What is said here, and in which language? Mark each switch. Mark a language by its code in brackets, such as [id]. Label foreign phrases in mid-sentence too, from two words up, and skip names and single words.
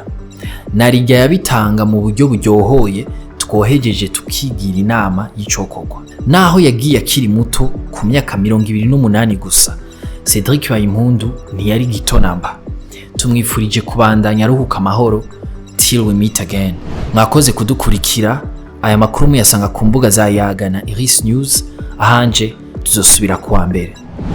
[rn] Narijya yabitanga mu buryo buryohoye, twohejeje tukigira inama y'icokorwa. Naho yagiye akiri muto ku myaka 28 gusa, Cédric Bahimpundu ntiyari gito namba. Tumwifurije kubandanya aruhuka amahoro [en] till we meet again. [rn] Mwakoze kudukurikira. Aya makuru muyasanga ku mbuga za Yaga na Iris News, ahanje tuzosubira kuwa mbere.